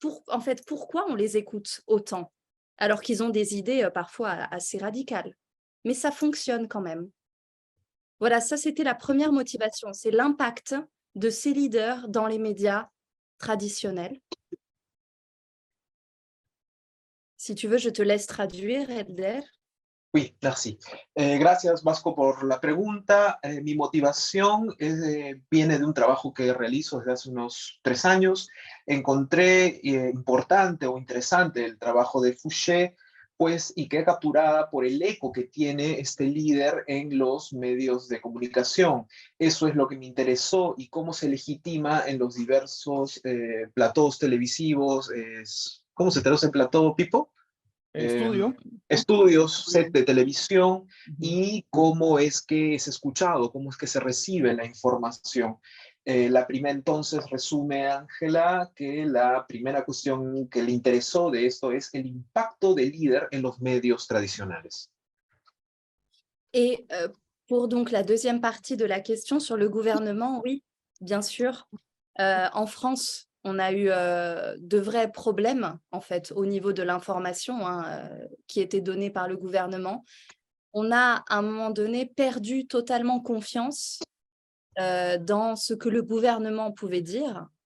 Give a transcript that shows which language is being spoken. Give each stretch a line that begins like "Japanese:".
French: en fait, pourquoi on les écoute autant, alors qu'ils ont des idées parfois assez radicales. Mais ça fonctionne quand même. Voilà, ça c'était la première motivation, c'est l'impact de ces leaders dans les médias traditionnels. Si tu veux, je te laisse traduire, Elder. Oui, merci.
Spanish: Gracias, Vasco, por la pregunta. Mi motivación viene de un trabajo que realizo desde hace unos 3 años. Encontré importante o interesante el trabajo de Fouché, pues, y quedé capturada por el eco que tiene este líder en los medios de comunicación. Eso es lo que me interesó y cómo se legitima en los diversos platós televisivos. ¿Cómo se traduce el plató, Pipo? Estudio. Estudios, set de televisión y cómo es que es escuchado, cómo es que se recibe la información. La primera entonces resume, Ángela, que la primera cuestión que le interesó de esto es el impacto del líder en los medios tradicionales.
French: Et pour donc la deuxième partie de la question sur le gouvernement, oui, bien sûr. En France, on a eu de vrais problèmes, en fait, au niveau de l'information qui était donnée par le gouvernement. On a, à un moment donné, perdu totalement confiance dans ce que le gouvernement pouvait dire.